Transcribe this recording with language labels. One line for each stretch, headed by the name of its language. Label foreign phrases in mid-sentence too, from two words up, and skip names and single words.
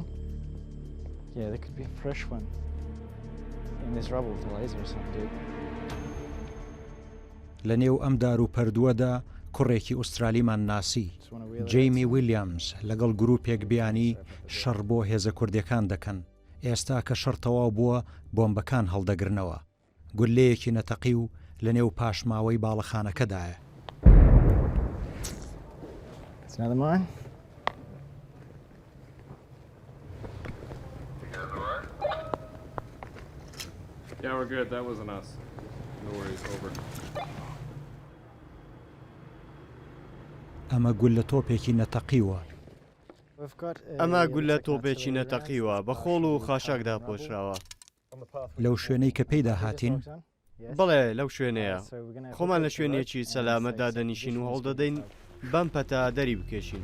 English: Yeah, there could be a fresh one in this rubble to laser or something.
Central Kurdish: لە نێو ئەم دار و پەردووەدا کوڕێکی ئوسترالیمان ناسی، جەیمی ویلیامز لەگەڵ گروپێک بیانی شەڕ بۆ هێزە کوردیەکان دەکەن. ئێستا کە شەڕ تەواو بووە بۆمبەکان هەڵدەگرنەوە. گولەیەکی نەتەقی و لە نێو پاشماوەی باڵەخانەکەدایە.
English: It's another mine. Yeah, we're good. That wasn't us.
Central Kurdish: ئەمە گول لە تۆپێکی نەتەقیوە. ئەمە گول لە تۆپێکی نەتەقیوە بە خۆڵ و خاشاکدا پۆشراوە. لەو شوێنەی کە پێیدا هاتین بەڵێ لەو شوێنەیە خۆمان لە شوێنێکی سەلامەتدا دەنیشین و هەڵدەدەین بەم پەتا دەری بکێشین.